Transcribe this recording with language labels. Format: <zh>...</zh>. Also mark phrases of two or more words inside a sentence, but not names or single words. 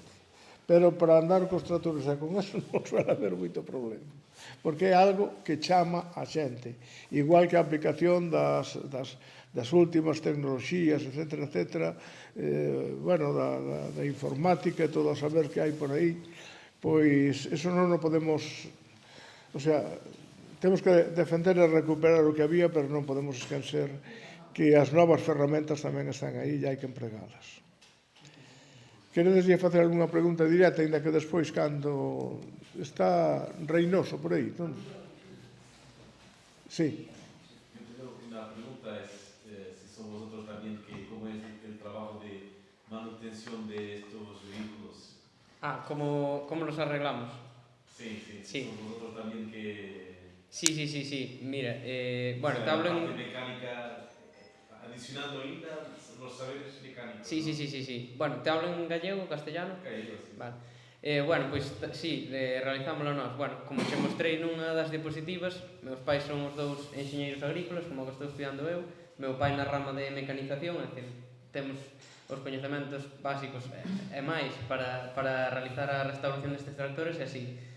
<gl>Pero para andar cos tractores e con eso non suele haber moito problema, porque é algo que chama a xente, igual que a aplicación das últimas tecnoloxías, etcétera, etcétera, bueno, da informática e todo a saber que hai por aí, pois eso non o podemos,</gl> <es>o sea,</es> <gl>temos que defender e recuperar o que había, pero non podemos esquecer que as novas ferramentas tamén están aí e hai que empregalas. Queredes facer algunha pregunta directa, ainda que despois, cando está Reynoso por aí, non?</gl> <es>Sí. Una pregunta es si son vosotros también, cómo es el trabajo de manutención de estos vehículos. ¿Cómo los arreglamos? Sí. Son vosotros también que... Sí. Mira, bueno, te hablo en... mecánica adicionando ainda los saberes mecánicos. Sí, sí, sí, sí, sí. Bueno, te hablo en gallego, castellano? Gallego, sí. Vale.</es> <gl>Bueno, pois sí, realizámoslo nós. Bueno, como che mostrei nunha das diapositivas, meus pais son os dous enxeñeiros agrícolas, como que estou estudiando eu, meu pai na rama de mecanización, é dicir, temos os coñecementos básicos e máis para realizar a restauración destes tractores, e así.</gl>